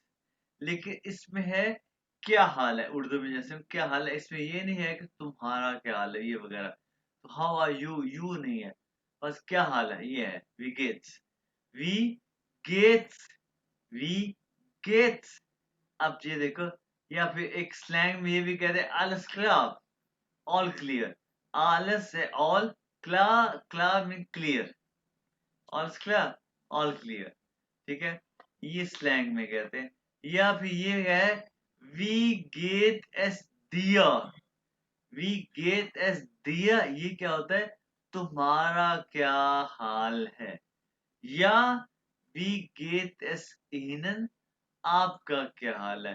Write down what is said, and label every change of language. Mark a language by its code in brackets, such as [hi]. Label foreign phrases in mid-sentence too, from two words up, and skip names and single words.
[hi] लेकिन इसमें है क्या हाल है, उर्दू में जैसे क्या हाल है, इसमें ये नहीं है कि तुम्हारा क्या हाल है ये वगैरह, तो [en] how are you, [hi] यू नहीं है, बस क्या हाल है ये है विगेट्स। [de] wie geht's, wie geht's. [hi] अब ये देखो, या फिर एक स्लैंग में ये भी कहते हैं [de] alles klar, [en] ऑल क्लियर। [hi] alles है ऑल, [de] klar klar [en] mean clear, [de] alles klar [en] all clear, [hi] ठीक है, ये स्लैंग में कहते हैं। या फिर ये है [de] wie geht es dir, wie geht es dir, [hi] ये क्या होता है, तुम्हारा क्या हाल है। या [de] wie geht es Ihnen, [hi] आपका क्या हाल है।